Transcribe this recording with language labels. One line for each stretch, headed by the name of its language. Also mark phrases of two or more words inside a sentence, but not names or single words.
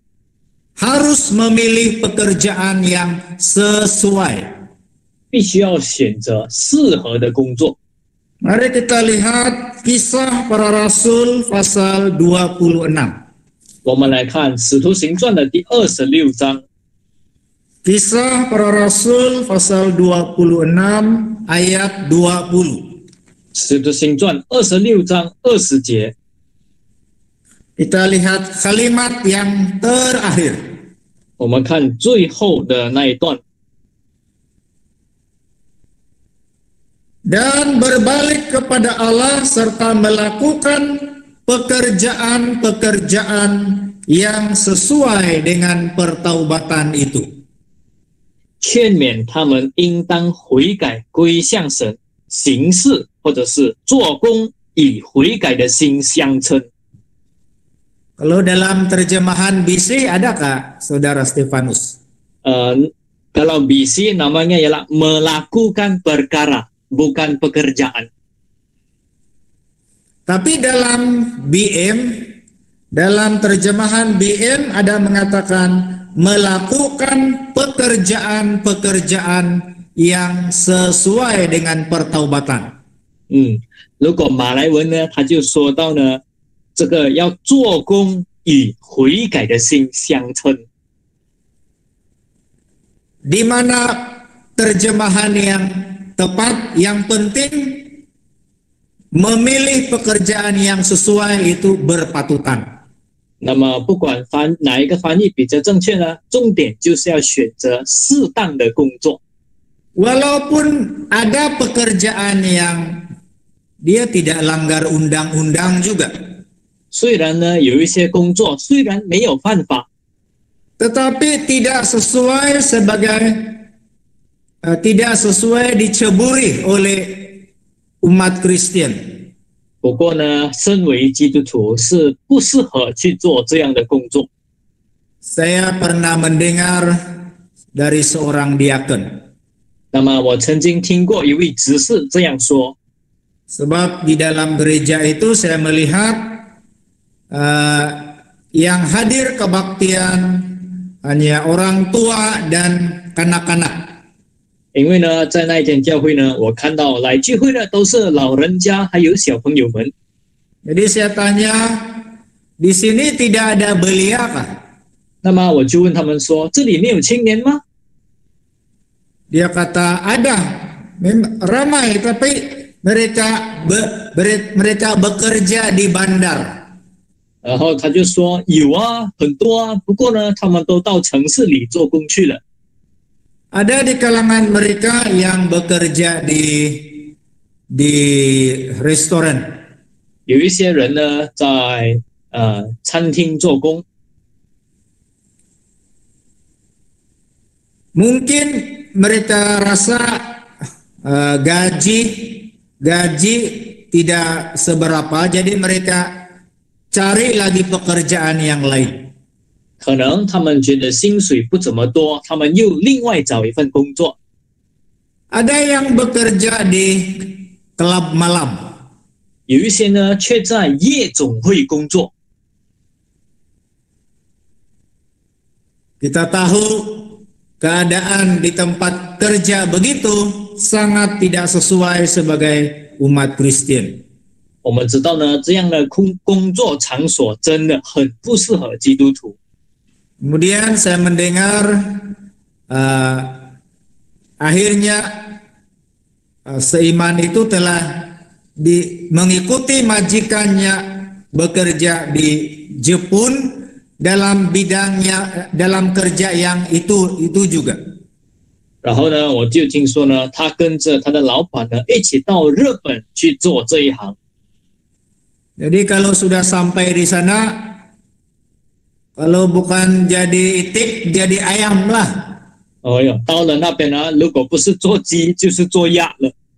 Malay: harus memilih pekerjaan yang sesuai.
Chinese: 必须要选择适合的工作。
Malay: Mari kita lihat Kisah Para Rasul pasal 26.
Chinese: 我们来看《使徒行传》的第26章，
Malay: Kisah Para Rasul pasal 26 ayat 20.
Chinese: 《使徒行传》26章20节，
Malay: Kita lihat kalimat yang terakhir.
Chinese: 我们看最后的那一段。
Malay: Dan berbalik kepada Allah serta melakukan pekerjaan-pekerjaan yang sesuai dengan pertaubatan itu.
Chinese: 劝勉他们应当悔改归向神，行事或者是做工以悔改的心相称。
Malay: Kalau dalam terjemahan BC adakah Saudara Stefanus? Kalau BC namanya ialah melakukan perkara, bukan pekerjaan. Tapi dalam dalam terjemahan BM ada mengatakan melakukan pekerjaan-pekerjaan yang sesuai dengan pertaubatan.
Chinese: 如果马来文呢，他就说到呢，这个要做工与悔改的心相称。
Malay: Di mana terjemahan yang tepat, yang penting memilih pekerjaan yang sesuai itu berpatutan.
Chinese: 那么不管哪一个翻译比较正确呢，重点就是要选择适当的工作。
Malay: Walaupun ada pekerjaan yang dia tidak langgar undang-undang juga.
Chinese: 虽然呢有一些工作虽然没有犯法，
Malay: tetapi tidak sesuai diceburi oleh umat Kristen.
Chinese: 不过呢，身为基督徒是不适合去做这样的工作。
Malay: Saya pernah mendengar dari seorang diakon.
Chinese: 那么我曾经听过一位执事这样说，
Malay: Sebab di dalam gereja itu saya melihat yang hadir kebaktian hanya orang tua dan kanak-kanak.
Chinese: 因为呢，在那一天教会呢，我看到来聚会的都是老人家还有小朋友们。
Malay: Jadi saya tanya, di sini tidak ada belia kah?
Chinese: 那么我就问他们说：“这里没有青年吗？”
Malay: Dia kata ada, ramai tapi mereka bekerja di bandar.
Chinese: 然后他就说：“有啊，很多啊，不过呢，他们都到城市里做工去了。”
Malay: Ada di kalangan mereka yang bekerja di restoran.
Chinese: 有一些人呢，在餐厅做工。
Malay: Mungkin mereka rasa gaji tidak seberapa, jadi mereka cari lagi pekerjaan yang lain.
Chinese: 可能他们觉得薪水不怎么多，他们又另外找一份工作。
Malay: Ada yang bekerja di klub malam.
Chinese: 有一些呢，却在夜总会工作。
Malay: Kita tahu keadaan di tempat kerja begitu sangat tidak sesuai sebagai umat Kristen.
Chinese: 我们知道呢，这样的工作场所真的很不适合基督徒。
Malay: Kemudian saya mendengar akhirnya seiman itu telah mengikuti majikannya bekerja di Jepun dalam bidangnya, dalam kerja yang itu juga.
Chinese: 然后呢，我就听说呢，他跟着他的老板呢一起到日本去做这一行。
Malay: Jadi kalau sudah sampai di sana, kalau bukan jadi itik, jadi ayam lah.
Chinese: 哦哟，到了那边呢，如果不是做鸡，就是做鸭了。